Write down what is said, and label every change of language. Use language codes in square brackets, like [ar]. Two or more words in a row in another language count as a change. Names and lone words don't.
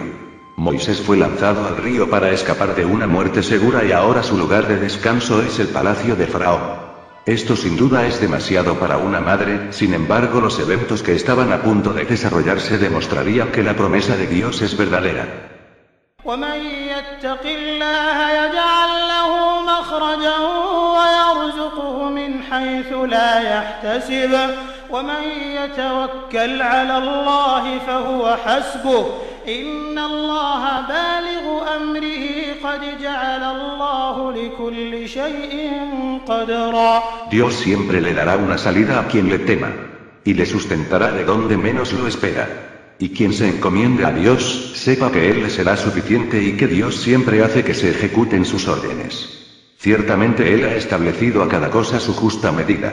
[es] Moisés fue lanzado al río para escapar de una muerte segura y ahora su lugar de descanso es el palacio de Faraón. Esto sin duda es demasiado para una madre, sin embargo los eventos que estaban a punto de desarrollarse demostrarían que la promesa de Dios es verdadera. [ar] ومن يتق الله يجعل له مخرجا ويرزقه من حيث لا يحتسب ومن يتوكل على الله فهو حسبه إن الله بالغ أمره قد جعل الله لكل شيء قدرا. [es] Dios siempre le dará una salida a quien le tema, y le sustentará de donde menos lo espera. Y quien se encomiende a Dios, sepa que Él le será suficiente y que Dios siempre hace que se ejecuten sus órdenes. Ciertamente Él ha establecido a cada cosa su justa medida.